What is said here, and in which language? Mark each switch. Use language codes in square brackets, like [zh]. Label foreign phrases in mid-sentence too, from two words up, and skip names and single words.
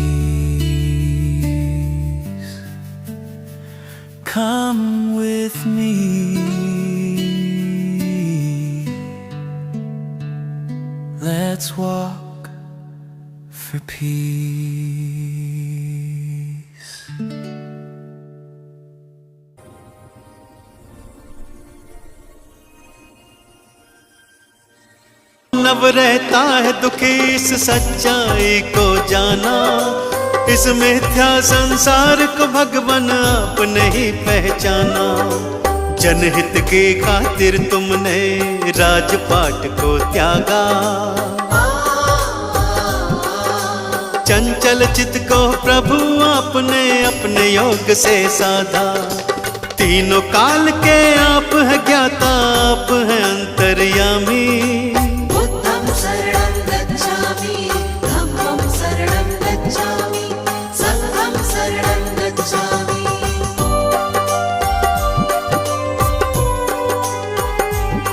[en] Come with me, let's walk for peace. [hi] नव रहता है दुखी इस सच्चाई को जाना, इस मिथ्या संसार को भगवान आपने ही पहचाना। जनहित के खातिर तुमने राजपाट को त्यागा, चंचल चित को प्रभु आपने अपने योग से साधा। तीनों काल के आप है ज्ञाता, आप है अंतर्यामी। [pi] बुद्धं शरणं गच्छामि, धम्मं शरणं गच्छामि, संघं शरणं गच्छामि।